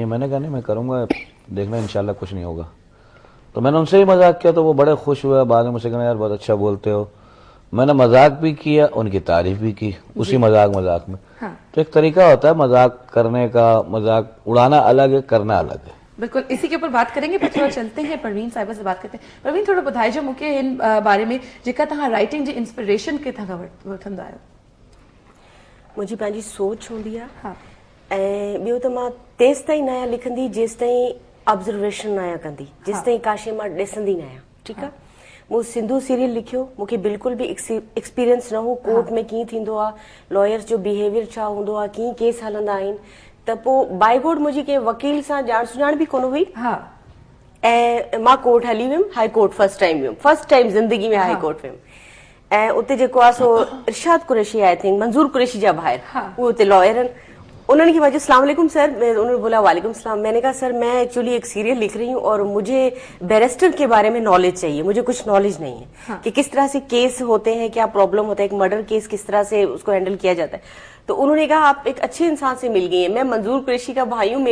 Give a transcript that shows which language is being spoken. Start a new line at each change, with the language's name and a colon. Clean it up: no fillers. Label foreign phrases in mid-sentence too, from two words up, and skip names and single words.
Hindi: मैंने कहा नहीं मैं करूंगा देखना इंशाल्लाह कुछ नहीं होगा. तो मैंने उनसे ही मजाक किया तो वो बड़े खुश हुए. बाद में मुझसे कहना यार बहुत अच्छा बोलते हो. मैंने मजाक भी किया उनकी तारीफ भी की उसी मजाक में. तो एक तरीका होता है मजाक करने का. मजाक उड़ाना अलग है करना अलग है. बिल्कुल इसी के ऊपर बात करेंगे पर थोड़ा चलते हैं परवीन साहिबा से बात करते हैं.
Sindhi: परवीन थोड़ा ॿुधाए जो मूंखे इन बारे में जेका तव्हां राइटिंग जी इंस्पिरेशन किथां वठंदा आहियो? मुंहिंजी पंहिंजी सोच हूंदी आहे ऐं ॿियो त मां तेसि ताईं न आहियां लिखंदी जेसि ताईं ऑब्जर्वेशन न आहियां कंदी जेसि ताईं काशे मां ॾिसंदी न आहियां. ठीकु आहे. मूं सिंधु सीरियल लिखियो मूंखे बिल्कुल भी एक्सपीरियंस न हो कोर्ट में कीअं थींदो आहे लॉयर्स जो बिहेवियर छा हूंदो आहे कीअं केस हलंदा आहिनि. त पोइ
English: by God
Sindhi: मुंहिंजी कंहिं वकील सां ॼाण सुञाण बि कोन हुई ऐं मां कोर्ट हली वियमि
English: High Court first time
Sindhi: ज़िंदगी में हाई कोर्ट वियमि. ऐं उते जेको आहे सो इरशाद कुरैशी
English: I think
Sindhi: मंजूर कुरैशी जा भाई उहे उते लॉयर आहिनि.
Hindi: उन्होंने की वजह
Arabic: سلام عليكم
Hindi: सर. उन्होंने बोला
Arabic: وعليكم سلام.
Hindi: मैंने कहा सर मैं एक्चुअली एक सीरियल लिख रही हूँ और मुझे बैरिस्टर के बारे में नॉलेज चाहिए. मुझे कुछ नॉलेज नहीं है कि किस तरह से केस होते हैं क्या प्रॉब्लम होता है एक
English: murder case
Hindi: किस तरह से उसको हैंडल किया जाता है. तो उन्होंने कहा आप एक अच्छे इंसान से मिल गई हैं. मैं मंजूर कुरैशी का भाई हूँ.